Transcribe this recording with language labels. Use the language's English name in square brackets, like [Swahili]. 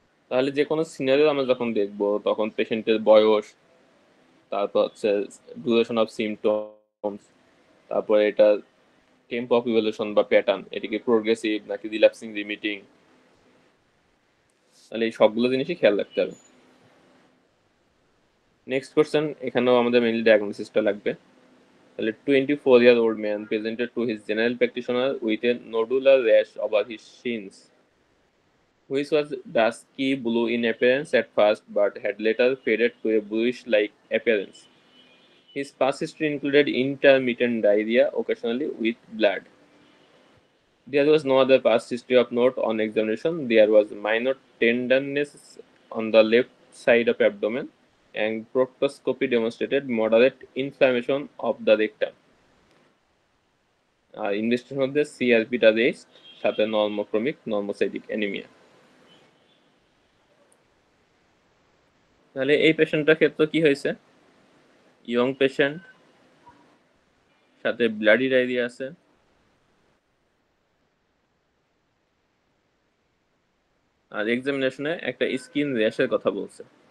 [Bangla] তাহলে যে কোনো সিনারিও আমরা যখন দেখবো তখন পেশেন্টের বয়স, তারপর হচ্ছে ডিউরেশন অফ সিমটমস, তারপরে এটা টেম্পো অফ ইভলিউশন বা প্যাটার্ন, এটা কি প্রোগ্রেসিভ নাকি রিল্যাপসিং রিমিটিং, তাহলে এই সবগুলো জিনিসই খেয়াল রাখতে হবে। নেক্সট কোশ্চেন, এখানেও আমাদের মেইনলি ডায়াগনোসিসটা লাগবে। [English] তাহলে 24-year-old man presented to his general practitioner with a nodular rash over his shins, which was dusky blue in appearance at first but had later faded to a bluish-like appearance. His past history included intermittent diarrhea, occasionally with blood. There was no other past history of note on examination. There was minor tenderness on the left side of abdomen, and proctoscopy demonstrated moderate inflammation of the rectum. [Bangla] আর ইনভেস্টিগেশনের মধ্যে সিআরপিটা rest, সাথে নর্মোক্রমিক normocytic anaemia. তাহলে এই পেশেন্টটার ক্ষেত্রে কি হয়েছে? Young patient, সাথে bloody diarrhoea আছে, আর এক্সামিনেশনে একটা স্কিন র্যাশের কথা বলছে।